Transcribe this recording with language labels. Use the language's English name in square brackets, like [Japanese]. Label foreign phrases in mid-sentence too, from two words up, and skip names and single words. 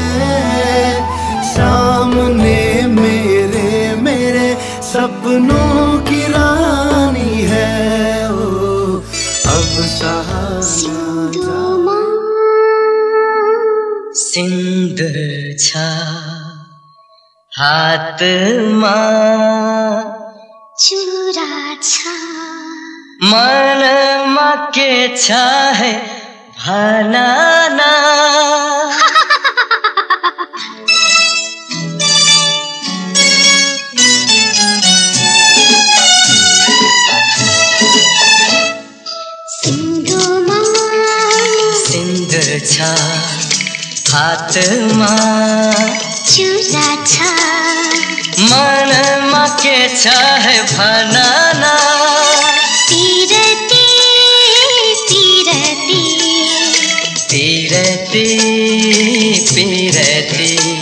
[Hindi] सामने मेरे मेरे सपनों की रानी है। अब [Nepali] सिंदूर छ हातमा, चुरा छ मनमा के छ है भना ना। सिंदूर छ हातमा, चुरा छ मनमा के छ है भना ना। पिरती पिरती पिरती पिरती